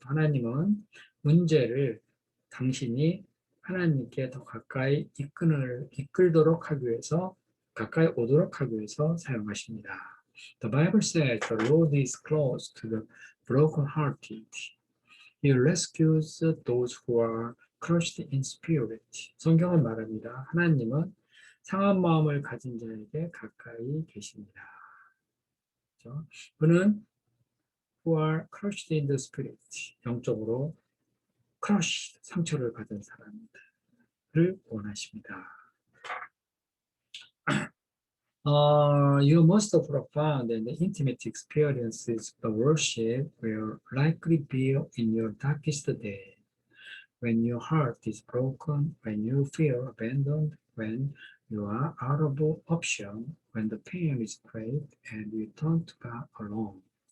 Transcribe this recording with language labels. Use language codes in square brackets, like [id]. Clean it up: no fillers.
[ko] 하나님은 문제를 당신이 하나님께 더 가까이 이끌도록 하기 위해서, 가까이 오도록 하기 위해서 사용하십니다. [en] The Bible says the Lord is close to the brokenhearted. He rescues those who are crushed in spirit. [ko] 성경은 말합니다. 하나님은 상한 마음을 가진 자에게 가까이 계십니다. 그렇죠? 그는 [en] who are crushed in the spirit, [ko] 영적으로 crushed, 상처를 받은 사람들을 원하십니다. [en] Your most profound and intimate experiences of worship will likely be in your darkest day, when your heart is broken, when you feel abandoned, when you are out of option, when the pain is great, and you turn to God alone.